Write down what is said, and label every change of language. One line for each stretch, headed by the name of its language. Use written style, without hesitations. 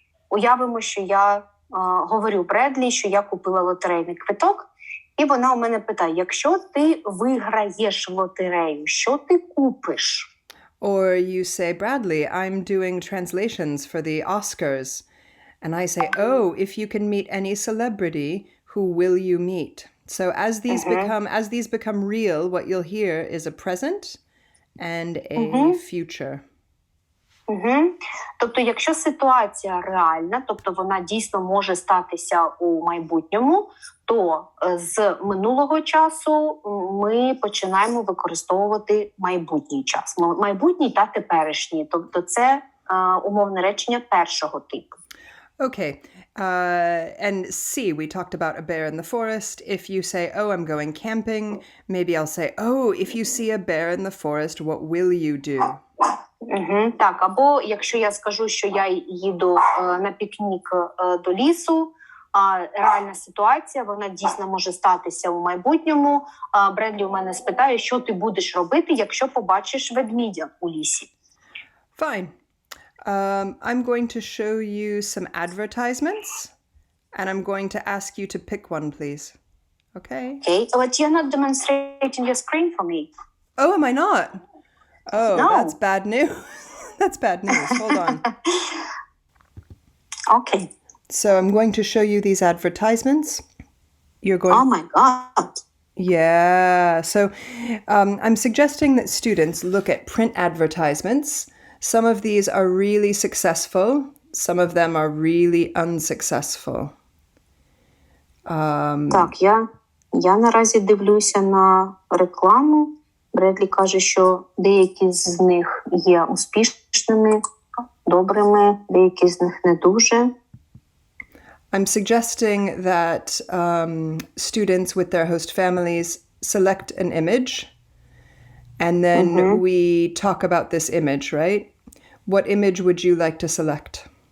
Ukrainian: Уявимо, що я говорю Бредлі, що я купила лотерейний квиток, і вона у мене питає, якщо ти виграєш лотерею, що ти купиш?
English: Or you say, Bradley, I'm doing translations for the Oscars. And I say, oh, if you can meet any celebrity, who will you meet? So as these become real, what you'll hear is a present and a future.
Ukrainian: Тобто, якщо ситуація реальна, тобто вона дійсно може статися у майбутньому, то з минулого часу ми починаємо використовувати майбутній час. Майбутній та теперішній. Тобто це умовне речення першого типу.
English: Okay. And C, we talked about a bear in the forest. If you say, oh, I'm going camping, maybe I'll say, oh, if you see a bear in the forest, what will you do?
Ukrainian: Так, або якщо я скажу, що я їду на пікнік до лісу, реальна ситуація, вона дійсно може статися у майбутньому. Бредлі у мене спитає, що ти будеш робити, якщо побачиш ведмідя у лісі.
English: Fine. I'm going to show you some advertisements, and I'm going to ask you to pick one, please. Okay? Okay, but you're not demonstrating your screen for me. Oh, am I not? Oh, No. That's bad news. That's bad news. Hold on. Okay. So I'm going to show you these advertisements. You're going... Oh my God. Yeah. So I'm suggesting that students look at print advertisements. Some of these are really successful. Some of them are really unsuccessful.
Ukrainian: Так, я наразі дивлюся на рекламу. Бредлі каже, що деякі з них є успішними, добрими, деякі з них не дуже.
English: I'm suggesting that students with their host families select an image, and then we talk about this image, right? What image would you like to select?